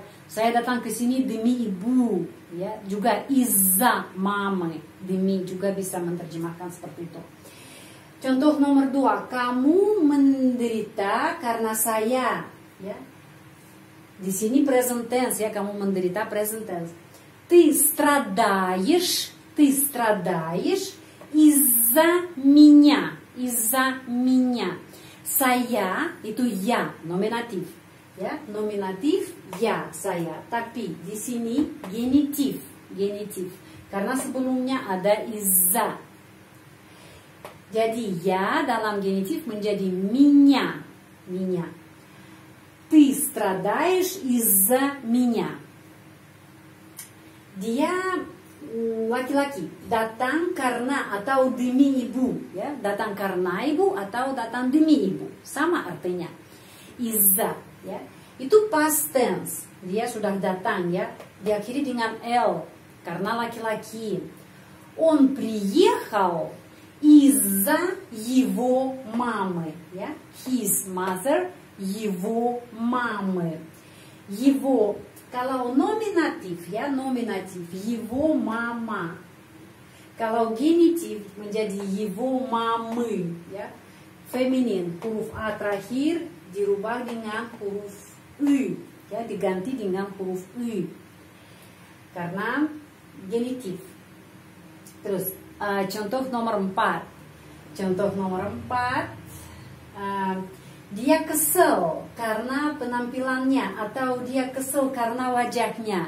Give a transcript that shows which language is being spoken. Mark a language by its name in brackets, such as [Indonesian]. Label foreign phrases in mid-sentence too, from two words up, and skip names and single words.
[Indonesian] Saya datang ke sini demi ibu ya. Juga [Russian] из-за мама, [Indonesian] demi juga bisa menerjemahkan seperti itu. Contoh nomor 2, kamu menderita karena saya, ya. Di sini [English] present tense [Indonesian] ya, kamu menderita [English] present tense. [Russian] Ты страдаешь из-за меня, [Indonesian] Saya itu ya, nominatif, ya, nominatif ya saya. Tapi di sini genitif, karena sebelumnya ada izza. Jadi ya dalam genitif menjadi меня. [Russian] Ты страдаешь из-за меня. [Indonesian] Dia laki-laki datang karena atau demi ibu, ya, datang karena ibu atau datang demi ibu, sama artinya. [Russian] Из-за, [Indonesian] ya, itu [English] past tense. [Indonesian] Dia sudah datang, ya, diakhiri dengan L karena laki-laki. [Russian] Он приехал из-за его мамы, [Indonesian] ya, [English] his mother, [Russian] его мамы. Его, [Indonesian] kalau nominatif, ya, nominatif, [Russian] его мама. [Indonesian] Kalau genitif menjadi [Russian] его мамы, [Indonesian] ya, feminin, huruf A terakhir dirubah dengan huruf U, ya, diganti dengan huruf U karena genitif. Terus contoh nomor 4. Dia kesel karena penampilannya atau dia kesel karena wajahnya.